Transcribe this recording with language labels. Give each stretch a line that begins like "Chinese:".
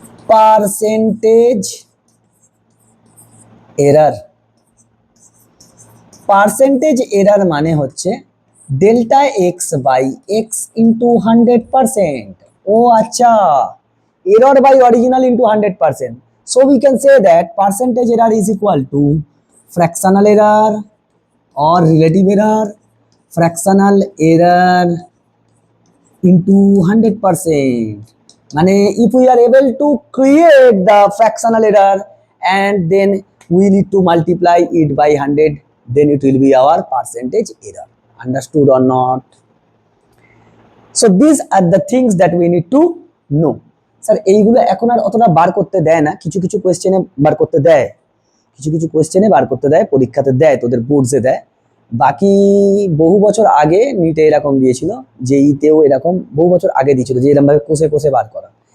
Bangla: Percentage error, percentage error মানে হচ্ছে delta x by x into 100%।
English: ও আচ্ছা, error by original into 100%. So we can say that percentage error is equal to fractional error or relative error, fractional error into 100%. মানে if we are able to create the fractional error and then we need to multiply it by 100, then it will be our percentage error. Understood or not? So these are the things that we need to know.
Bangla: Sir এইগুলো এখন আর অতটা বার করতে দেয় না, কিছু কিছু কোয়েশ্চেনে বার করতে দেয়, কিছু কিছু কোয়েশ্চেনে বার করতে দেয়, পরীক্ষাতে দেয়, তোদের বোর্ডসে দেয়। বাকি বহু বছর আগে নিটে এরকম দিয়েছিল, জেইতেও এরকম বহু বছর আগে দিয়েছিল যে এরকম ভাবে কষে কষে বার করা।